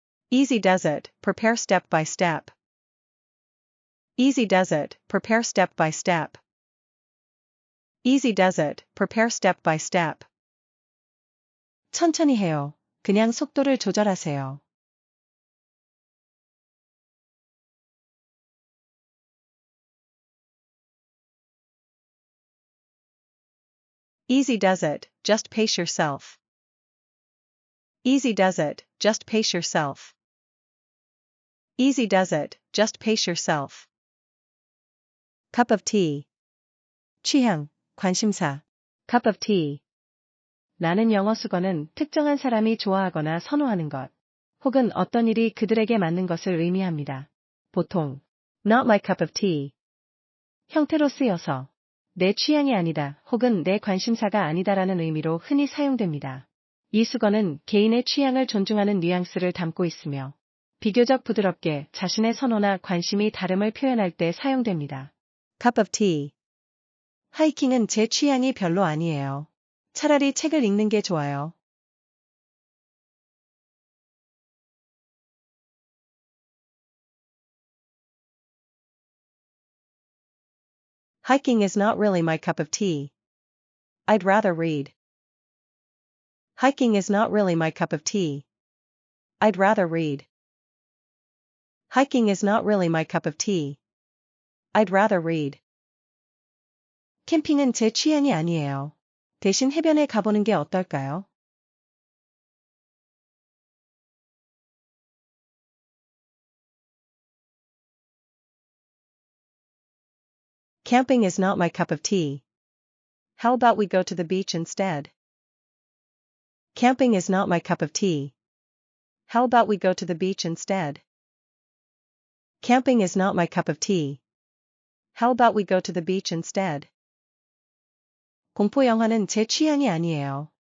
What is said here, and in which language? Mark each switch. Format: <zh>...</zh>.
<en>Easy does it, prepare step by step. Easy does it, prepare step by step. Easy does it, prepare step by step.</en> <ko>천천히 해요. 그냥 속도를 조절하세요.</ko> <en>Easy does it, just pace yourself. Easy does it, just pace yourself. Easy does it, just pace yourself. Cup of tea.</en> <ko>취향, 관심사.</ko> <en>Cup of tea.</en> <ko>라는 영어 수거는 특정한 사람이 좋아하거나 선호하는 것, 혹은 어떤 일이 그들에게 맞는 것을 의미합니다.</ko> <en>보통, not my cup of tea.</en> <ko>형태로 쓰여서, 내 취향이 아니다 혹은 내 관심사가 아니다라는 의미로 흔히 사용됩니다. 이 수거는 개인의 취향을 존중하는 뉘앙스를 담고 있으며, 비교적 부드럽게 자신의 선호나 관심이 다름을 표현할 때 사용됩니다.</ko> <en>Cup of tea.</en> <ko>하이킹은 제 취향이 별로 아니에요. 차라리 책을 읽는 게 좋아요.</ko> <en>Hiking is not really my cup of tea. I'd rather read. Hiking is not really my cup of tea. I'd rather read. Hiking is not really my cup of tea. I'd rather read.</en> <ko>캠핑은 제 취향이 아니에요. 대신 해변에 가보는 게 어떨까요?</ko> <en>Camping is not my cup of tea. How about we go to the beach instead? Camping is not my cup of tea. How about we go to the beach instead? Camping is not my cup of tea. How about we go to the beach instead?</en> <ko>공포 영화는 제 취향이 아니에요.</ko>